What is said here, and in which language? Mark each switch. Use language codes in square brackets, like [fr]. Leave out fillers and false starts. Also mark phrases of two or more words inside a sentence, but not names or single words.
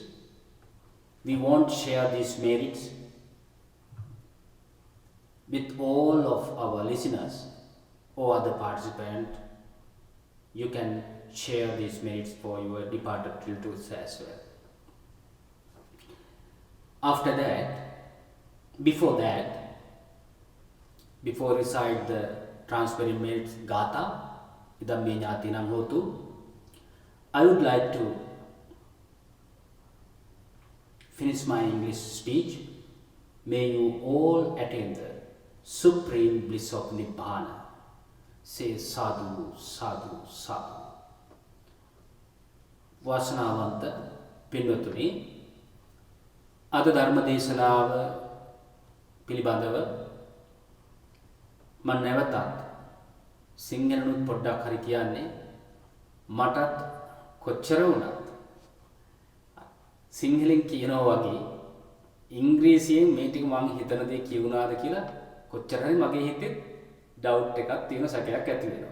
[en] We won't share these merits with all of our listeners or other participants. You can share these merits for your departed relatives as well. After that, before recite the transferring merits Gata, [pi] Idam me jnatinam hotu, [en] I would like to finish my English speech. May you all attain the supreme bliss of Nibbana. Say [pi] sadhu, sadhu, sadhu. [si] Vasanavanta පින්වතුනි, අද ධර්ම දේශනාව පිළිබඳව මම නැවතත් සිංහලනුත් පොඩ්ඩක් හරි කියන්නේ මටත් කොච්චර වුණත් සිංහලෙන් කියනවා වගේ ඉංග්‍රීසියෙන් මේ ටික මම හිතන දේ කියුණාද කියලා කොච්චර හරි මගේ හිතේ ඩවුට් එකක් තියෙන සැකයක් ඇති වෙනවා.